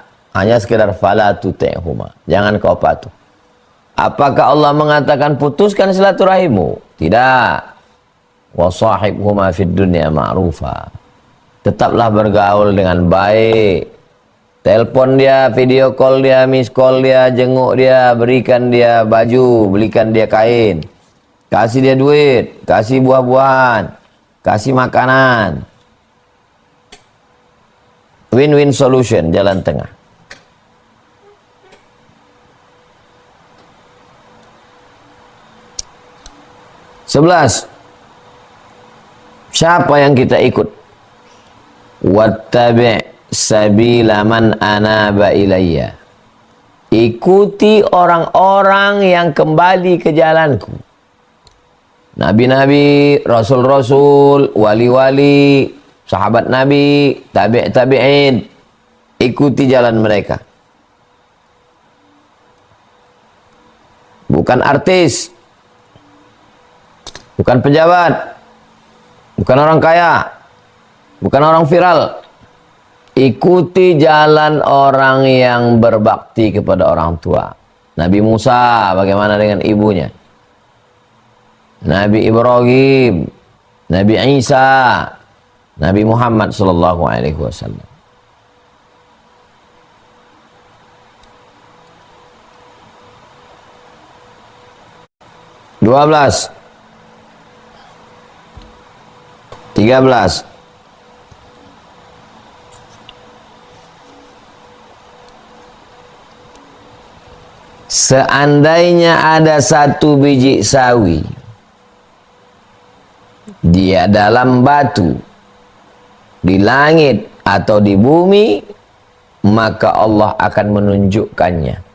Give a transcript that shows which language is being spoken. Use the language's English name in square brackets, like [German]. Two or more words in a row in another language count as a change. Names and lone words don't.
[Indonesian] Hanya sekedar [Arabic] فلا تطعهما, [Indonesian] jangan kau patuh. Apakah Allah mengatakan putuskan silaturahimmu? Tidak. [Arabic] وصاحبهما في الدنيا معروفا. [Indonesian] Tetaplah bergaul dengan baik. Telepon dia, [English] video call [Indonesian] dia, [English] miss call [Indonesian] dia, jenguk dia, berikan dia baju, belikan dia kain. Kasih dia duit, kasih buah-buahan, kasih makanan. [English] Win-win solution, [Indonesian] jalan tengah. 11. Siapa yang kita ikut? [Arabic] واتبع سبيل من أناب إلي. [Indonesian] Ikuti orang-orang yang kembali ke jalanku. Nabi-nabi, rasul-rasul, wali-wali, sahabat Nabi, tabi'in. Ikuti jalan mereka. Bukan artis, bukan pejabat, bukan orang kaya, bukan orang viral. Ikuti jalan orang yang berbakti kepada orang tua. Nabi Musa, bagaimana dengan ibunya? Nabi Ibrahim, Nabi Isa, Nabi Muhammad [Arabic] صلى الله عليه وسلم. [Indonesian] Dua belas, 13. Seandainya ada satu biji sawi dia dalam batu, di langit atau di bumi, maka Allah akan menunjukkannya.